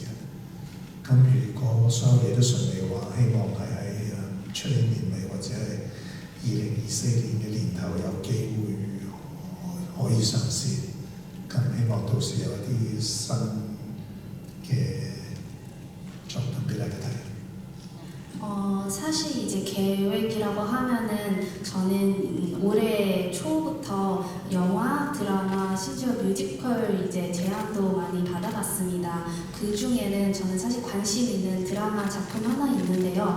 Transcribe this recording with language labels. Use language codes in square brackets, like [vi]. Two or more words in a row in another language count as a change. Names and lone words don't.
[yue] 咁如果所有嘢都順利嘅話，希望係喺出年年尾或者係2024年嘅年頭有機會可以嘗試。咁希望到時有一啲新嘅作品俾大家睇。 [ko] 사실 이제 계획이라고 하면은 저는 올해 초부터 영화, 드라마, 심지어 뮤지컬 이제 제안도 많이 받아봤습니다. 그 중에는 저는 사실 관심 있는 드라마 작품 하나 있는데요.